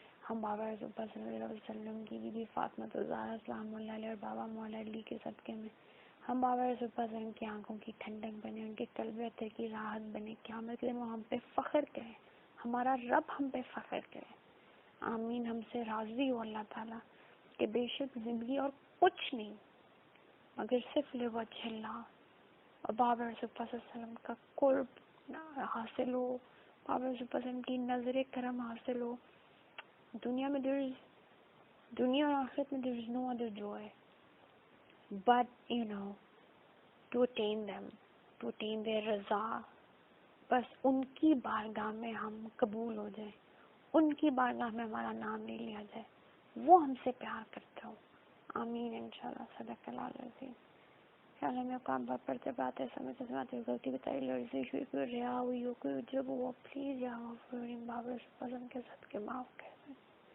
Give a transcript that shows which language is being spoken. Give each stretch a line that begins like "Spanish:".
Urdu: ہم بابا رسول اللہ صلی اللہ علیہ وسلم کی بی بی فاطمہ الزہرا سلام اللہ علیہ اور بابا مولا علی کے صدقے میں ہم بابا رسول اللہ صلی اللہ علیہ وسلم کی آنکھوں کی ٹھنڈک بنے، ان کے قلب اطہر کی راحت بنے، قیامت کے دن وہ ہم پہ فخر کرے، ہمارا رب ہم پہ فخر کرے. آمین. ہم سے راضی ہو اللہ تعالیٰ کہ بے شک زندگی اور کچھ نہیں مگر صرف لوجہ اللہ اور بابا رسول اللہ صلی اللہ علیہ وسلم کا قرب حاصل ہو، بابا رسول اللہ علیہ وسلم کی نظر کرم حاصل ہو. دنیا میں دنیا اور آخرت میں
English: there is no other joy but to attain them, to attain their رضا.
Urdu: بس ان کی بارگاہ میں ہم قبول ہو جائیں، ان کی بارگاہ میں ہمارا نام نہیں لیا جائے، وہ ہم سے پیار کرتے ہو. آمین. انشاءاللہ. صدق اللہ العظیم. خیال میں کام بات پڑھتے باتیں سمجھتے سمجھتے غلطی بتائی، لڑزش ہوئی، کوئی ریا ہوئی ہو، کوئی عجب ہوا، پلیز یا بابر پسند کے صدقے معاف کر دیں.